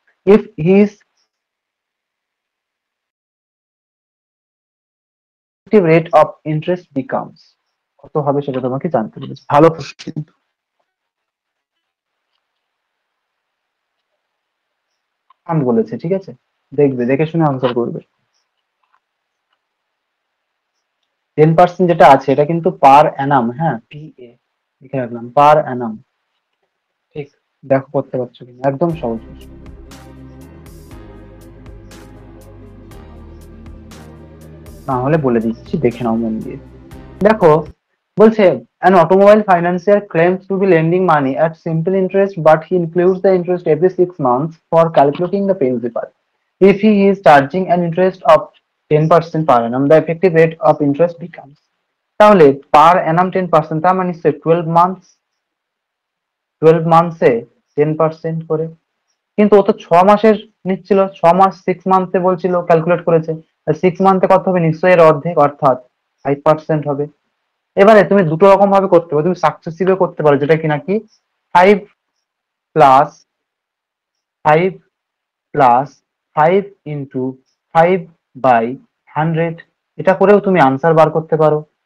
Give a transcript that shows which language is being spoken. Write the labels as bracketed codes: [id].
[en] If his effective rate of interest becomes, [bn] কত হবে সেটা তোমাকে জানতে হবে। ভালো প্রশ্ন কিন্তু, আমি বলেছে, ঠিক আছে, দেখবে দেখে শুনে আনসার করবে। 10% যেটা আছে এটা কিন্তু পার অ্যানাম, হ্যাঁ, PA লিখে রাখলাম, পার অ্যানাম। ঠিক, দেখো করতে পারছো কিনা, একদম সহজ প্রশ্ন। না হলে বলে দিচ্ছি, দেখে নাও মন দিয়ে। দেখো, বলছে [en] an automobile financier claims to be lending money at simple interest but he includes the interest every 6 months for calculating the principal. If he is charging an interest of 10% per annum, the effective rate of interest becomes, [bn] তাহলে পার অ্যানাম 10%, তার মানে নিশ্চয়ই 12 মান্থসে 10% করে। কিন্তু ও তো 6 মাসের নিচ্ছিল, 6 মাস, 6 মান্থে বলছিল, ক্যালকুলেট করেছে। 6 মান্থে কত হবে, নিশ্চয়ই এর অর্ধেক, অর্থাৎ 5% হবে। এবারে তুমি দুটো রকম ভাবে করতে পারো, তুমি সাকসেসিভে করতে পারো, যেটা কি নাকি 5 প্লাস 5 প্লাস 5 ইন্টু 5/100, এটা করেও তুমি আনসার বার করতে পারো।